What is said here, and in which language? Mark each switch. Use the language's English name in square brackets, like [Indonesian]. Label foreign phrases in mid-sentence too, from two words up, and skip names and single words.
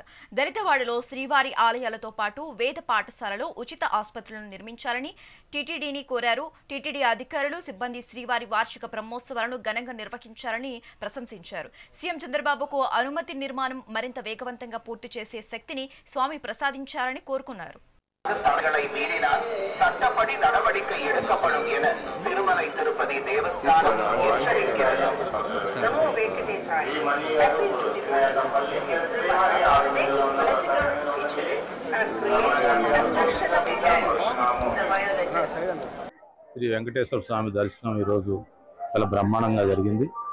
[Telugu] దళితవాడలో శ్రీవారి ఆలయాలతో పాటు వేద పాఠశాలలో ఉచిత ఆసుపత్రులను నిర్మించాలని టీటీడీని కోరారు. టీటీడీ అధికారులు సిబ్బంది శ్రీవారి వార్షిక బ్రహ్మోత్సవాలను ఘనంగా నిర్వహించారని ప్రశంసించారు. సీఎం చంద్రబాబుకు అనుమతి నిర్మాణం మరింత వేగవంతంగా పూర్తి చేసే శక్తిని స్వామి ప్రసాదించారని కోరుకున్నారు. [Tamil] தங்களை மீறினால் சட்டப்படி நடவடிக்கை எடுக்கப்படும் என திருமலை திருப்பதி தேவஸ்தானம் எச்சரிக்கிறது. [Telugu] శ్రీ వెంకటేశ్వర స్వామి దర్శనం ఈరోజు చాలా బ్రహ్మాండంగా జరిగింది.